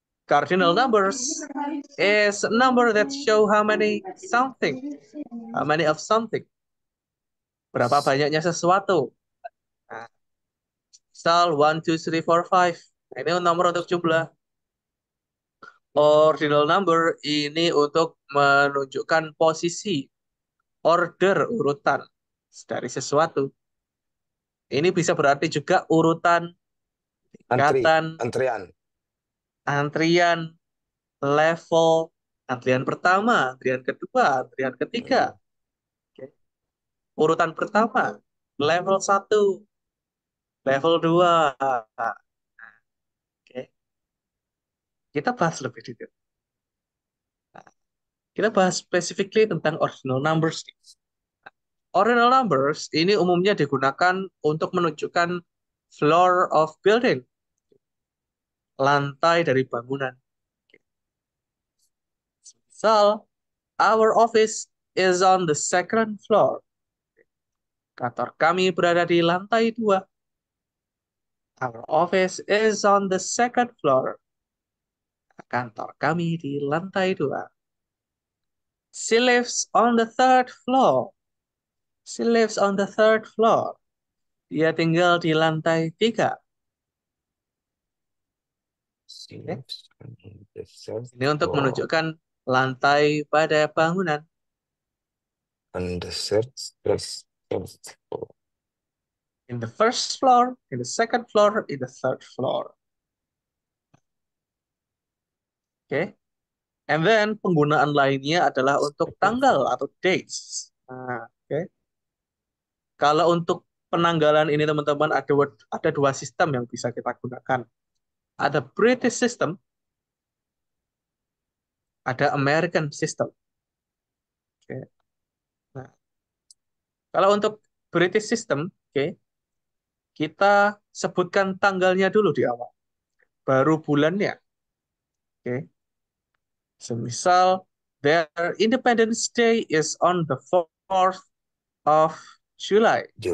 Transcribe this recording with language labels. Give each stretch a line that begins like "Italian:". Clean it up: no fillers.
English: Cardinal numbers is a number that show how many something. How many of something.
Indonesian: Berapa banyaknya sesuatu. Nah, misal 1, 2, 3, 4, 5. Ini nomor untuk jumlah. Ordinal number ini untuk menunjukkan posisi, order, urutan dari sesuatu. Ini bisa berarti juga urutan, tingkatan, antrian, level, antrian pertama, antrian kedua, antrian ketiga. Oke. Urutan pertama, level 1, level 2. Oke. Kita bahas lebih detail. Kita bahas
English: specifically
Indonesian: tentang ordinal numbers. Ordinal numbers ini umumnya digunakan untuk menunjukkan
English: floor of building,
Indonesian: lantai dari bangunan.
English: Misal, our office is on the second floor.
Indonesian: Kantor kami berada di lantai 2.
English: Our office is on the second floor.
Indonesian: Kantor kami di lantai 2.
English: She lives on the third floor. She lives on the third floor.
Indonesian: Dia tinggal di lantai 3. Okay. Ini untuk menunjukkan lantai pada bangunan.
English: On the third floor. In the first floor, in the second floor, in the third floor. Oke. Okay. And then
Indonesian: penggunaan lainnya adalah untuk tanggal atau
English: dates.
Indonesian: Nah, oke. Okay. Kalau untuk penanggalan ini teman-teman ada dua sistem yang bisa kita gunakan. Ada British system, ada American system. Oke. Okay. Nah, kalau untuk British system, oke, okay, kita sebutkan tanggalnya dulu di awal, baru bulannya. Oke. Okay. Semisal
English: their Independence Day is on the 4th of July.